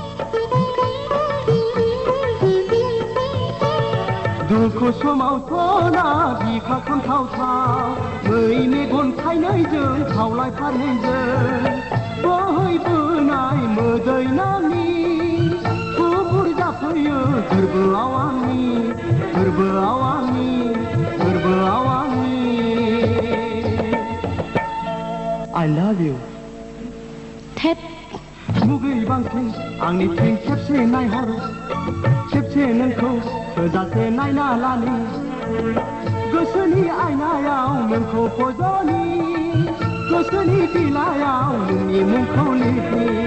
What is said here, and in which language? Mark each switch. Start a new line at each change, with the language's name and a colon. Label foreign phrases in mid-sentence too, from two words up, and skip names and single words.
Bodo: दुखु समावथ' ना बिखा खामथावथाव मै मेगन थाइनैजों खावलाय फारनैजों बोहैबोनाय मोदै नामनि थुबुर जाफैयो गोरबोआव आंनि गोरबोआव आंनि गोरबोआव आंनि
English: I love you
Bodo: थेत मुगै बांसिन आंनिथिं खेबसे नायहर खेबसे नोंखौ थोजासे नायना लानि गोसोनि आयनायाव नोंखौ फज'नि गोसोनि बिलायाव नोंनि मुंखौ लिरनि